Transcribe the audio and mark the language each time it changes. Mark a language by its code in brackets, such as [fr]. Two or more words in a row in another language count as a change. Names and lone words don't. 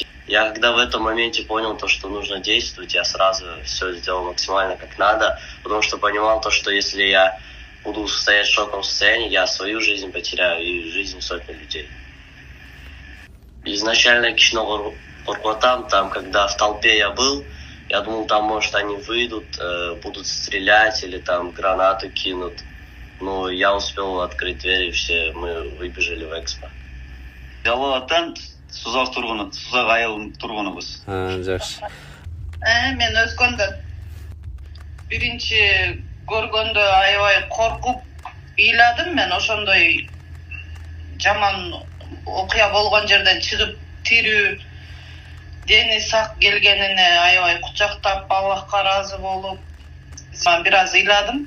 [ru] Я когда в этом моменте понял то, что нужно действовать, я сразу все сделал максимально как надо, потому что понимал то, что если я буду стоять в шоковом состоянии, я свою жизнь потеряю и жизнь сотни людей. Изначально Кичного Оркотам, там, когда в толпе я был, я думал, там, может, они выйдут, будут стрелять или там гранату кинут. Но я успел открыть дверь, и все мы выбежали в экспо. [ky] Жалалаттан Сузак тургуну, Сузак айылдын тургунубуз. Жакшы. Мен Өзгөндөн. Биринчи көргөндө аябай коркуп ыйладым. Мен ошондой жаман окуя болгон жерден чыгып тирүү, дени сак келгенине аябай кучактап, Аллахка ыраазы болуп, бир аз ыйладым.